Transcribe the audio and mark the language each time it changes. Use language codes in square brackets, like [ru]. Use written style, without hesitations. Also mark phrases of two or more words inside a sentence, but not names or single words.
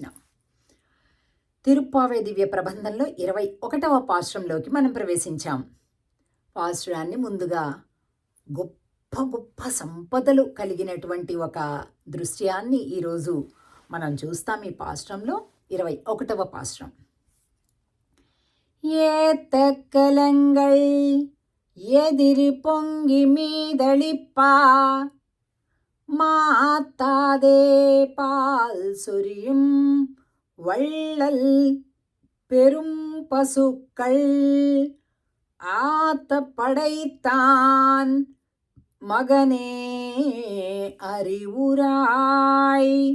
[te] తిరుప్పావై దివ్య ప్రబంధంలో 21వ పాశ్రంలోకి మనం ప్రవేశించాం. పాశ్రాన్ని ముందుగా గొప్ప గొప్ప సంపదలు కలిగినటువంటి ఒక దృశ్యాన్ని ఈరోజు మనం చూస్తాం. ఈ పాశ్రంలో 21వ పాశ్రం. [ta] ஏத்தக்கலங்கள் எதிரி பொங்கி மீதளிப்பா மாத்தாதே பால் சொரியும் வள்ளல் பெரும் பசுக்கள் ஆத்த படைத்தான் மகனே அறிவுராய்